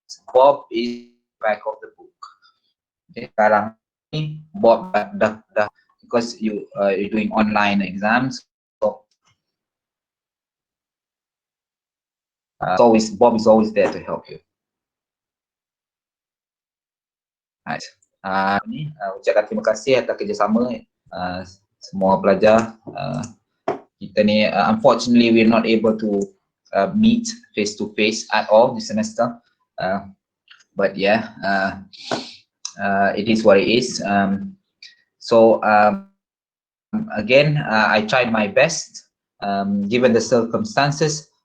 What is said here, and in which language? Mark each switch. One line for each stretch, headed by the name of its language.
English: Bob is back of the book. Okay,
Malay: sekarang ni Bob dah
English: because you're doing online exams, so Bob is always there to help you. Right.
Malay: Ni ucapkan terima kasih atas kerjasama semua pelajar. Kita ni
English: unfortunately we're not able to meet face to face at all this semester, but yeah, it is what it is. So again, I tried my best given the circumstances.